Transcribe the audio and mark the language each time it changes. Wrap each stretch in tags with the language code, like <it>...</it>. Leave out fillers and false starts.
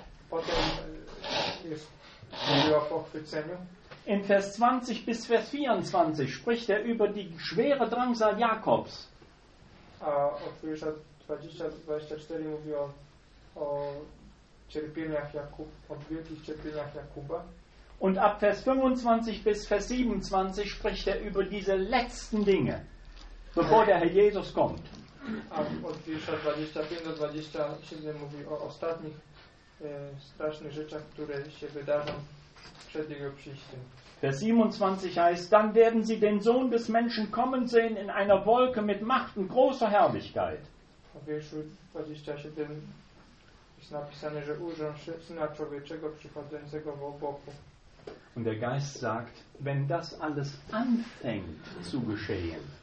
<pl>Potem jest mówi o pochwyceniu.</pl> <de>In Vers 20 bis Vers 24 spricht er über die schwere Drangsal Jakobs.</de> <pl>A od wiersza 20-24 mówi o cierpieniach Jakub, o wielkich cierpieniach Jakuba.</pl> <de>Und ab Vers 25 bis Vers 27 spricht er über diese letzten Dinge, bevor der Herr Jesus kommt.</de> <pl>A od wiersza 25-27 mówi o ostatnich strasznych rzeczach, które się wydarzą przed jego przyjściem.</pl> <de>Vers 27 heißt, dann werden sie den Sohn des Menschen kommen sehen in einer Wolke mit Macht und großer Herrlichkeit.</de> <pl>W wierszu 27 jest napisane, że ujrzą Syna Człowieczego przychodzącego w obłoku.</pl> <de>Und der Geist sagt, wenn das alles anfängt zu geschehen.</de>